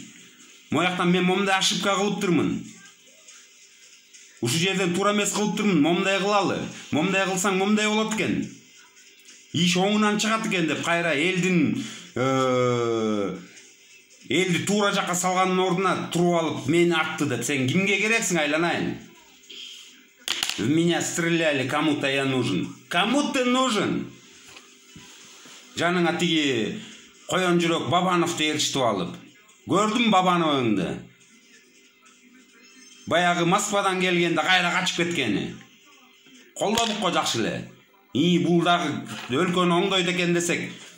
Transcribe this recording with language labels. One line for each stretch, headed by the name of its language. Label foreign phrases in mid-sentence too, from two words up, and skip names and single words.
Kyrgyz: Мояктан мен момундай ошибка кылып турмун. Ушул жерден туура эмес кылып турмун. Момундай кылалы. Момундай кылсаң момундай болот экен. Иш оңунан чыгат экен деп кайра элди туура жакка салганын ордуна туруп алып мени атты деп сен кимге керексиң айланайын?
Russian: В меня стреляли, кому-то я нужен. Кому ты нужен?
Kyrgyz: Жаныңа тиги коен жүрөк Бабановду ээрчитип алып. Көрдүм Бабановыңды. Баягы Москвадан келгенде кайра качып кеткени. Колдодук го жакшы эле. Бул дагы өлкөнү оңдойт экен десек.